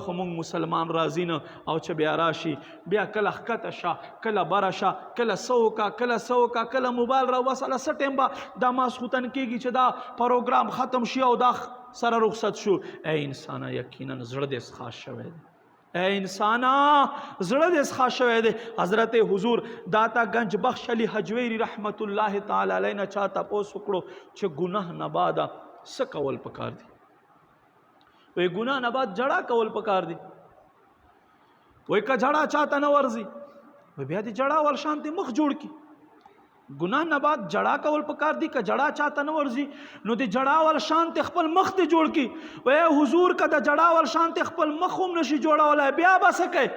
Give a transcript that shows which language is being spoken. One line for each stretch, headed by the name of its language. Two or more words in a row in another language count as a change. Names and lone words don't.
Pashto: خو موږ مسلمان راځي نه او چې بیا راشي بیا کله ښکته شه کله بره شه کله څه وکړه کله موبایل راوباسه څه ټایم به دا ماسخوتن کېږي چې دا پروګرام ختم شي او دا سره رخصت شو اے انسانا یقینا زړه دې خاص شوی دی اے انسانا زړه دې خاص شوی دی حضرت حضور داتا گنج بخش علی حجویری رحمت الله تعالی علیه نه چا تپوس وکړو چې ګناه نه بعد څه کول پکار دي وی ګناه نه بعد جړه کول پکار دي وی که جړه چاته نه ورځي وی بیا دې جړه ول شانتي مخ جوړ کی ګناه نه بعد جړه کول پکار دي که جړه چاته نه ورځي نو د جړه ول شانتي خپل مخ ته جوړ کی وی حضور که د جړه ول شانتي خپل مخ هم نشي جوړولی بیا به څه